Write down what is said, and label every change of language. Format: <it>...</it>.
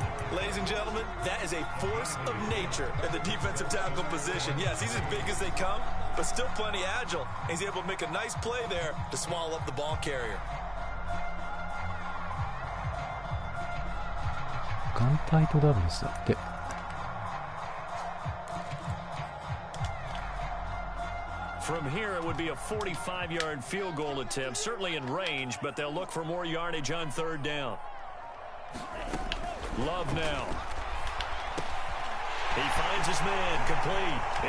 <en>Ladies and gentlemen, that is a force of nature in the defensive tackle position. Yes, he's as big as they come, but still plenty agile. He's able to make a nice play there to swallow up the ball carrier.</en> <ja>眼帯とダブルスだって。</ja> <en>From here, it would be a 45-yard field goal attempt, certainly in range, but they'll look for more yardage on 3rd down. Love now. He finds his man, complete.</en>